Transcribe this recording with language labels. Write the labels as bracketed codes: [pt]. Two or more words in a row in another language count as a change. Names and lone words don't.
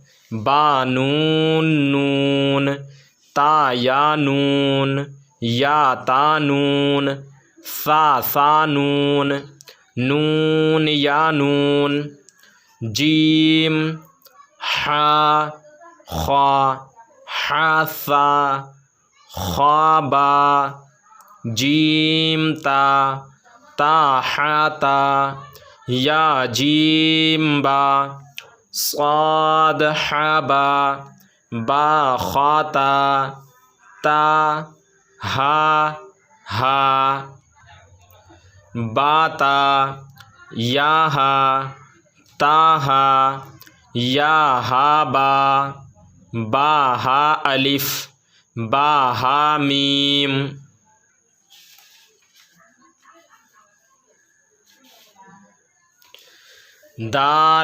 [ar] نون تا یا نون یا تا نون سا نون نون یا نون جیم حا خا حا سا خا با جیم تا حا تا یا جیم با صاد حا با خا تا ہا با تا یا تا یا ہا با ہا الف با ہا میم دال